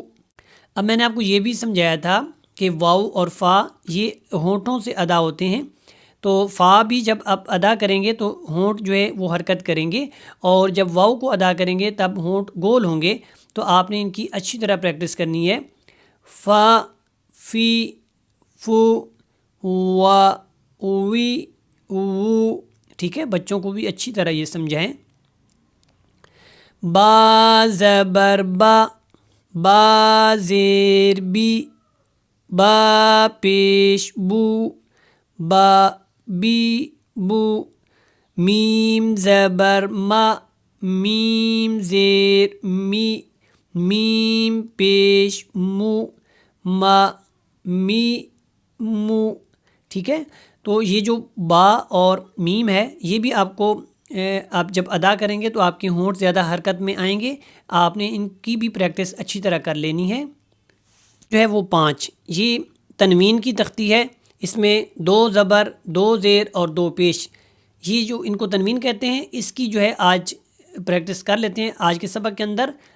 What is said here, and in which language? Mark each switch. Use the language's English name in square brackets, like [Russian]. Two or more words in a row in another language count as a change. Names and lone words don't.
[Urdu] اب میں نے آپ کو یہ بھی سمجھایا تھا کہ واو اور فا یہ ہونٹوں سے ادا ہوتے ہیں، تو فا بھی جب آپ ادا کریں گے تو ہونٹ جو ہے وہ حرکت کریں گے، اور جب واو کو ادا کریں گے تب ہونٹ گول ہوں گے، تو آپ نے ان کی اچھی طرح پریکٹس کرنی ہے۔ فا فی فو، وا وی وو، ٹھیک ہے، بچوں کو بھی اچھی طرح یہ سمجھائیں۔ با زبر با، با زیر بی، با پیش بو، با بی بو۔ میم زبر ما، میم زیر می، میم پیش مو، ما می مو، ٹھیک ہے۔ تو یہ جو با اور میم ہے یہ بھی آپ کو آپ جب ادا کریں گے تو آپ کے ہونٹ زیادہ حرکت میں آئیں گے، آپ نے ان کی بھی پریکٹس اچھی طرح کر لینی ہے۔ جو ہے وہ 5، یہ تنوین کی تختی ہے، اس میں 2 زبر، 2 زیر اور 2 پیش، یہ جو ان کو تنوین کہتے ہیں، اس کی جو ہے آج پریکٹس کر لیتے ہیں آج کے سبق کے اندر۔